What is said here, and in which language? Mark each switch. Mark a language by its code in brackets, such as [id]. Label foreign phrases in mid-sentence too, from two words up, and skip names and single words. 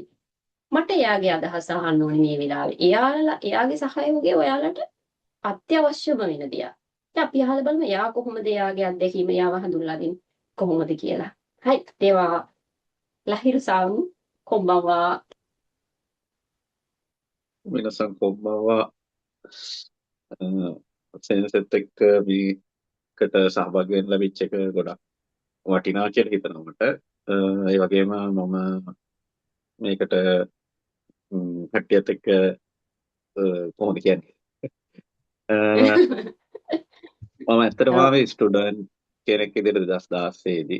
[si] මට එයාගේ අදහස අහන්න ඕනේ මේ වෙලාවේ. එයාගේ සහයෝගය ඔයාලට අත්‍යවශ්‍යම වෙන දෙයක්. ඉතින් අපි අහලා බලමු එයා කොහොමද එයාගේ අත්දැකීම එයාව හඳුන්ලා දෙන්නේ කොහොමද කියලා. [ja] හරි. では ラヒル さん こんばんは皆さんこんばんは。 [si] සෙන්සෙත් එක්ක මේකට සහභාගී වෙන්න ලැබිච්ච එක ගොඩක් වටිනා කියලා හිතනවා මට. ඒ වගේම මම මේකට කට්ටියත් එක්ක කොහොමද කියන්නේ? මම ඇත්තටම ආවේ ස්ටුඩන්ට් කෙනෙක් විදිහට 2016 දී.